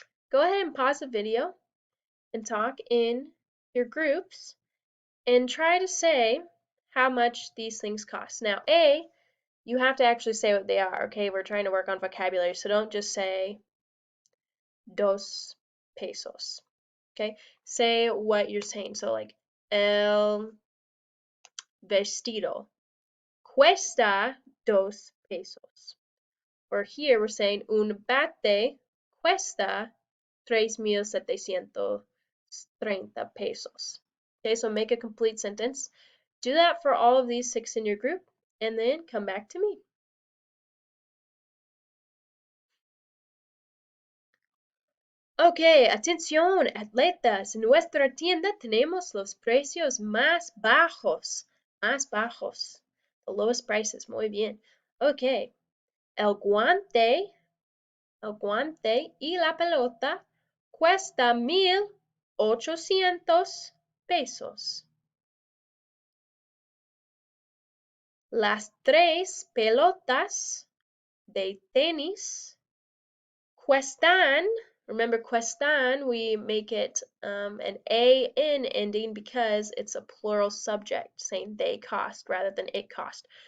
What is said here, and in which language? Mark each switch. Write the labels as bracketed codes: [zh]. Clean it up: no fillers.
[en] Go ahead and pause the video and talk in your groups and try to say how much these things cost. Now, you have to actually say what they are, okay? We're trying to work on vocabulary, so don't just say 2 pesos, okay? Say what you're saying. So like, [es] el vestido cuesta 2 pesos. [en] Or here we're saying [es] un bate cuesta 3,730 pesos. [en] Okay, so make a complete sentence. Do that for all of these 6 in your group, and then come back to me. [es] Ok, atención, atletas. En nuestra tienda tenemos los precios más bajos. Más bajos. [en] The lowest prices. [es] Muy bien. Ok. El guante y la pelota cuesta 1,800 pesos. Las 3 pelotas de tenis cuestan, [en] remember cuestan, we make it an an ending because it's a plural subject, saying they cost rather than it cost.